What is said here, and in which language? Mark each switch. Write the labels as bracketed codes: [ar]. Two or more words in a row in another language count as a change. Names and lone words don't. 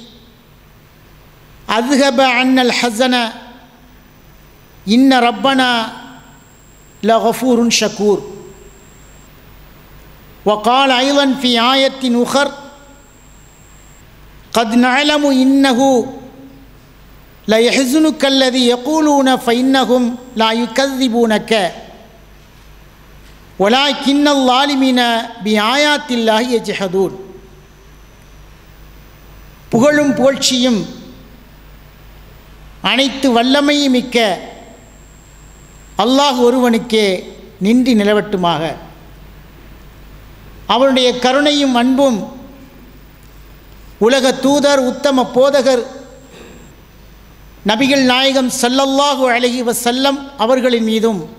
[ar] أذهب عنا الحزن إن ربنا لغفور شكور وقال أيضا في آية أخرى قد نعلم إنه لا يحزنك الذي يقولون فإنهم لا يكذبونك ولكن الظالمين بآيات الله يجحدون [ta] புகழும் புகழ்ச்சியும் அனைத்து வல்லமையும் மிக்க அல்லாஹ் ஒருவனுக்கே நின்றி நிலவட்டுமாக. அவனுடைய கருணையும் அன்பும் உலக தூதர் உத்தம போதகர் நபிகள் நாயகம் [ar] صلى الله عليه وسلم [ta] அவர்களின் மீதும்